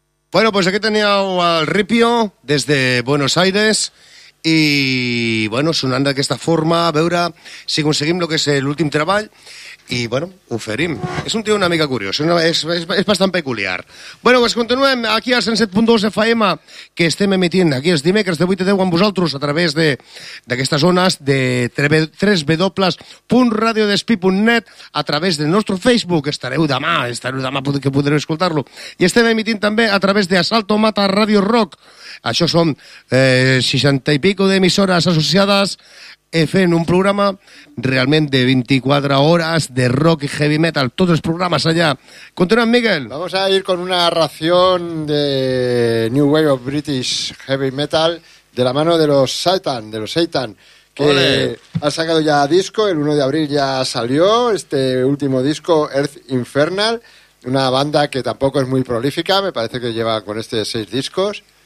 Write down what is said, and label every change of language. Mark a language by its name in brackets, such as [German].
[Spanish] Bueno, pues aquí tenía al Ripio desde Buenos Aires. Y bueno, [Catalan] sonant d'aquesta forma, a veure si aconseguim el que és l'últim treball. I bueno, ho ferim. És un tio una mica curiós, és bastant peculiar. Bueno, pues continuem aquí al 107.2 FM, que estem emitint aquí els dimecres de 8 a 10 amb vosaltres a través d'aquestes ones de 3w.radiodespí.net, a través del nostre Facebook, estareu demà que podreu escoltar-lo. I estem emitint també a través de Asalto Mata Radio Rock. Això són 60 i pico d'emissores associades fent un programa realment de 24 hores de rock y heavy metal. Tots els programes allà. Continuem, Miguel. [Spanish] Vamos a ir con una ración de New Wave of British Heavy Metal de la mano de los Satan, que han sacado ya disco. El 1 de abril ya salió este último disco, Earth Infernal, una banda que tampoco es muy prolífica, me parece que lleva con este 6 discos.